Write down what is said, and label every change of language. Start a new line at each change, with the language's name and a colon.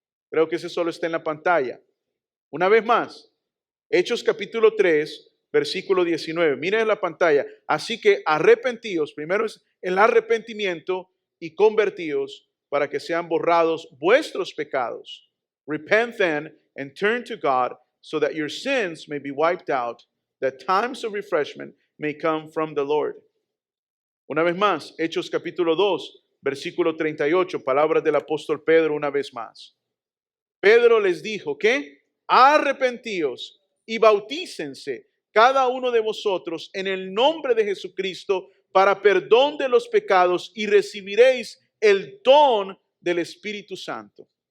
Spanish: Creo que ese solo está en la pantalla. Una vez más, Hechos capítulo 3, versículo 19. Miren en la pantalla. Así que arrepentíos, primero es el arrepentimiento, y convertíos para que sean borrados vuestros pecados.
English: Repent then and turn to God so that your sins may be wiped out, that times of refreshment may come from the Lord.
Spanish: Una vez más, Hechos capítulo 2, versículo 38, palabras del apóstol Pedro una vez más. Pedro les dijo que arrepentíos y bautícense cada uno de vosotros en el nombre de Jesucristo para perdón de los pecados y recibiréis el don del Espíritu Santo.